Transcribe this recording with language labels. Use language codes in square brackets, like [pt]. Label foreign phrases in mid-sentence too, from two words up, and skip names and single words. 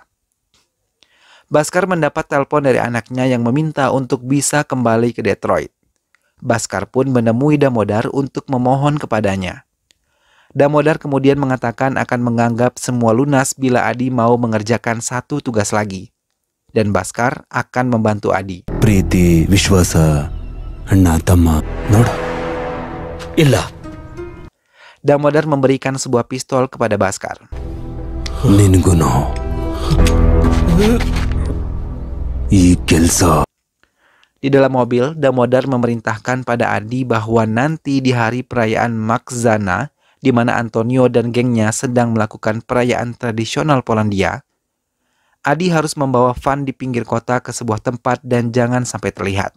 [id] Bhaskar mendapat telepon dari anaknya yang meminta untuk bisa kembali ke Detroit. Bhaskar pun menemui Damodar untuk memohon kepadanya. Damodar kemudian mengatakan akan menganggap semua lunas bila Adi mau mengerjakan satu tugas lagi. Dan Bhaskar akan membantu Adi. [kn] ಪ್ರೀತಿ ವಿಶ್ವಾಸ ಅಣ್ಣ ತಮ್ಮ ನೋಡ ಇಲ್ಲ [id] Damodar memberikan sebuah pistol kepada Bhaskar. [kn] ನಿನಗುನು ಈ ಕೆಲಸ [id] Di dalam mobil, Damodar memerintahkan pada Adi bahwa nanti di hari perayaan Makzana, di mana Antonio dan gengnya sedang melakukan perayaan tradisional Polandia, Adi harus membawa van di pinggir kota ke sebuah tempat dan jangan sampai terlihat.